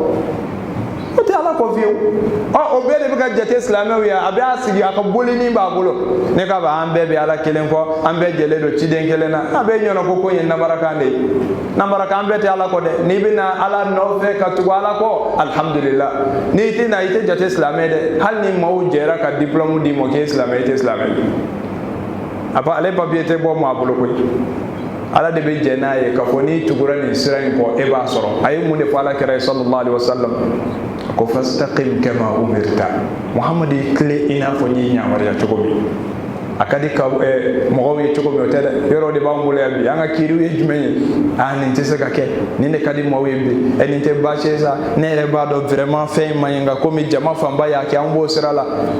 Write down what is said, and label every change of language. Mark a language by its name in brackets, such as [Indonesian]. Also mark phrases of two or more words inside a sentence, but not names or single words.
[Bambara] o tɛ ala kɔ fiyewu o bɛɛ de bɛ ka jate silamɛw ye a bɛ sigi a ka bolini b'a bolo ne k'a fɔ an bɛɛ bɛ ala kelen kɔ an bɛɛ jɛlen don ciden kelen na a bɛ ɲɔgɔn ko in ye namarakan de ye namarakan bɛɛ tɛ ala kɔ dɛ n'i bɛ na ala nɔfɛ ka tugu ala kɔ alhamdulillah n'i tɛ na i tɛ jate silamɛ dɛ hali ni maaw jɛra ka diplôme d'i ma k'e ye silamɛ i tɛ silamɛ ale papier tɛ bɔ maa bolo koyi ala de bɛ jɛ n'a ye k'a fɔ n'i tugura nin sira in kɔ e b'a sɔrɔ a ye mun de fɔ ala kɛra ye [Arabic] صلى الله عليه وسلم [Bambara] ko [Arabic] فاستقم كما أمرت [Bambara] muhamadi y'i tile i n'a fɔ n y'i yamaruya cogo min a ka di ka mɔgɔw ye cogo min o tɛ dɛ yɔrɔ de b'an bolo yan bi an ka kiiriw ye jumɛn ye nin tɛ se ka kɛ nin de ka di maaw ye bi nin tɛ baasi ye sa ne yɛrɛ b'a dɔn vraiment fɛn in man ɲi nka komi jama fanba y'a kɛ an b'o sira la